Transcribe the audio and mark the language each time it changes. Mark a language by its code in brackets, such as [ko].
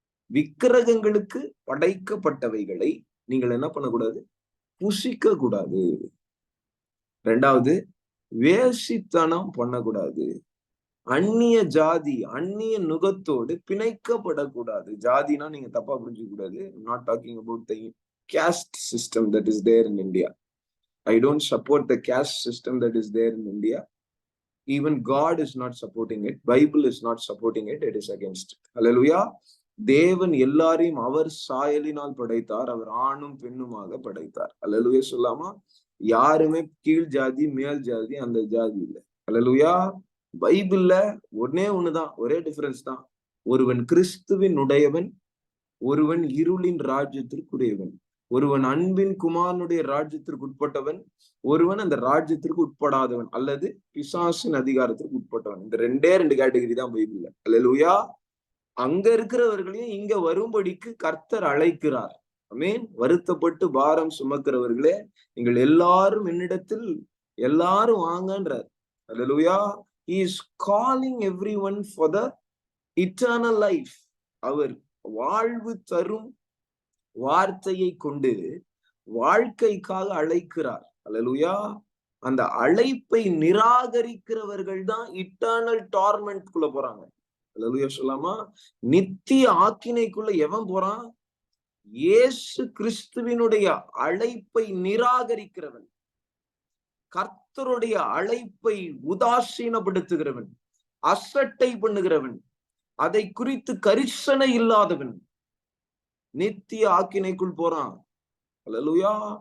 [ta] விக்கிரகங்களுக்கு படைக்கப்பட்டவைகளை நீங்கள் என்ன பண்ணக்கூடாது? புசிக்க கூடாது. 2வது, வேசித்தனம் பண்ணக்கூடாது. அந்நிய ஜாதி, அந்நிய நுகத்தோடு பிணைக்கப்படக்கூடாது. ஜாதினா நீங்க தப்பா புரிஞ்சுக்க கூடாது. [en] Not talking about the caste system that is there in India. I don't support the caste system that is there in India. Even God is not supporting it. Bible is not supporting it. It is against it. Hallelujah. [ta] தேவன் எல்லாரையும் அவர் சாயலினால் படைத்தார். அவர் ஆணும் பெண்ணுமாக படைத்தார். ஹல்லேலூயா சொல்லாமா? யாருமே கீழ் ஜாதி மேல் ஜாதி அந்த ஜாதி இல்லை. ஹல்லேலூயா. பைபிள்ல ஒண்ணுதான், ஒரே டிஃபரன்ஸ் தான். ஒருவன் கிறிஸ்துவின் உடையவன், ஒருவன் இருளின் ராஜ்யத்திற்குரியவன். ஒருவன் அன்பின் குமாரனுடைய ராஜ்யத்திற்கு உட்பட்டவன், ஒருவன் அந்த ராஜ்யத்திற்கு உட்படாதவன் அல்லது பிசாசின் அதிகாரத்திற்கு உட்பட்டவன். இந்த ரெண்டு கேட்டகரி தான் பைபிள்ல. அல்லேலூயா. அங்க இருக்கிறவர்களையும் இங்க வரும்படிக்கு கர்த்தர் அழைக்கிறார். ஆமென். வருத்தப்பட்டு பாரம் சுமக்கிறவர்களே, நீங்கள் எல்லாரும் என்னிடத்தில் எல்லாரும் வாங்கன்றார். அல்லேலூயா. [en] He is calling everyone for the eternal life. [ta] அவர் வாழ்வு தரும் வார்த்தையை கொண்டு வாழ்க்கைக்காக அழைக்கிறார். அல்லேலூயா. அந்த அழைப்பை நிராகரிக்கிறவர்கள் தான் [en] eternal torment [ta] குள்ள போறாங்க. அல்லேலூயா சொல்லாமா? நித்திய ஆக்கினைக்குள்ள எவன் போறான்? இயேசு கிறிஸ்துவினுடைய அழைப்பை நிராகரிக்கிறவன், கர்த்தருடைய அழைப்பை உதாசீனப்படுத்துகிறவன், அசட்டை பண்ணுகிறவன், அதை குறித்து கரிசனை இல்லாதவன் நித்திய ஆக்கினைக்குள் போறான். அல்லேலூயா.